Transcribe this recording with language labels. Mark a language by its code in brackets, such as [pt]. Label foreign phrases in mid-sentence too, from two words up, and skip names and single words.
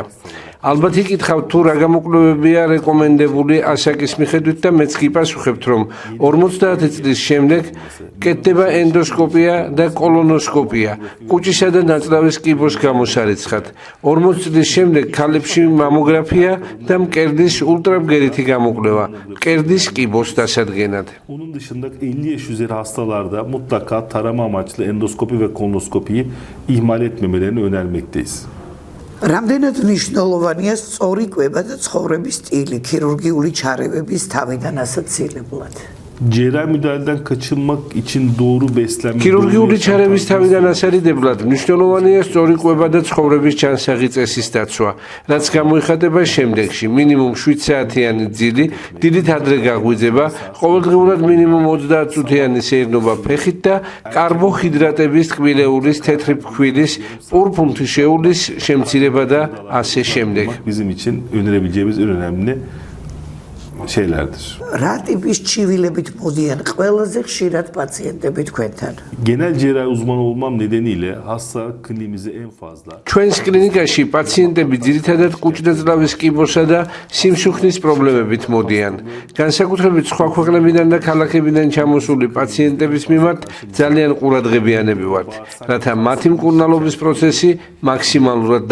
[ka] ალბათ იკითხავთ თუ რა გამოკვლევებია რეკომენდებული ასაკის მიხედვით და მეც გიპასუხებთ რომ 50 წლის შემდეგ კეთდება ენდოსკოპია და კოლონოსკოპია კუჭისა და ნაწლავის კიბოს გამოსარიცხად 40 წლის შემდეგ ქალებში მამოგრაფია და მკერდის ულტრაბგერითი გამოკვლევა მკერდის კიბოს დასადგენად. [tr] Onun dışında 50 yaş üzeri hastalarda mutlaka tarama amaçlı endoskopi ve kolonoskopiyi ihmal etmemelerini önermekteyiz. [ka] რამდენად მნიშვნელოვანია სწორი კვება და ცხოვრების სტილი ქირურგიული ჩარევების თავიდან ასაცილებლად? [tr] Cerrahi müdahaleden kaçınmak için doğru beslenme. [ka] ქირურგიული ჩარევის თავიდან ასარიდებლად მნიშვნელოვანია სწორი კვება და ცხოვრების ჩანსაღი წესის დაცვა, რაც გამოიხატება შემდეგში: მინიმუმ 7 საათიანი ძილი, დილით ადრე გაღვიძება, ყოველდღიურად მინიმუმ 30 წუთიანი სეირნობა ფეხით და კარბოჰიდრატების ტკბილეულის, თეთრი ფქვილის, პურპუნთი შეულის შემცირება და ასე შემდეგ. [tr] Bizim için önerebileceğimiz en önemli şeylerdir. [ka] რა ტიპის ჩივილებით მოდიან ყველაზე ხშირად პაციენტები თქვენთან? [tr] Genel cerrahi uzmanı olmam nedeniyle hasta kliniğimize en fazla [ka] ჩვენს კლინიკაში პაციენტები ძირითადად კუჭ-ნაწლავის კიბოსა და სიმსუქნის პრობლემებით მოდიან. განსაკუთრებით სხვა ქვეყნებიდან და ქალაქებიდან ჩამოსული პაციენტების მიმართ ძალიან ყურადღებიანები ვართ, რათა მათი მკურნალობის პროცესი მაქსიმალურად დავაჩქაროთ.